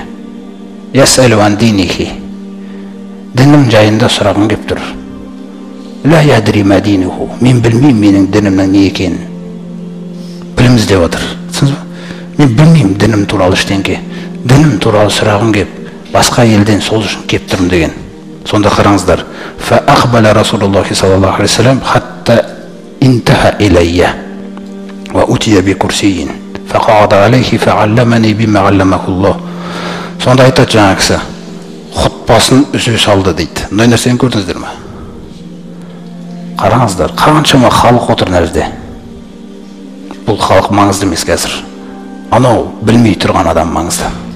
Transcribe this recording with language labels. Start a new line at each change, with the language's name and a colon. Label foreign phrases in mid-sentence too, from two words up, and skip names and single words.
Arabic: يسأل عن دينه,
Kazakh: дінім жайында сұрағым кеп тұр.
Arabic: لا يدري ما دينه,
Kazakh: мен білмеймін менің дінімнің не екенін. Біліміз деп отыр. Мен білмеймін дінім туралы ештеңке. Дінім туралы сұрағым кеп, басқа елден сол үшін кеп тұрмын деген. Сонда қараңыздар.
Arabic: فأقبل رسول الله صلى الله عليه وسلم حتى انتهى إلي وأتي بكرسي فقعد عليه فعلمني بما علمه الله.
Kazakh: Сонда айтады жаңа кісі, хұтпасын үзе салды дейді. Мындай нәрсені көрдіңіздер ме? Қараңыздар, қаншама халық отыр мына жерде. Бұл халық маңызды емес қазір. Анау білмей тұрған адам маңызды.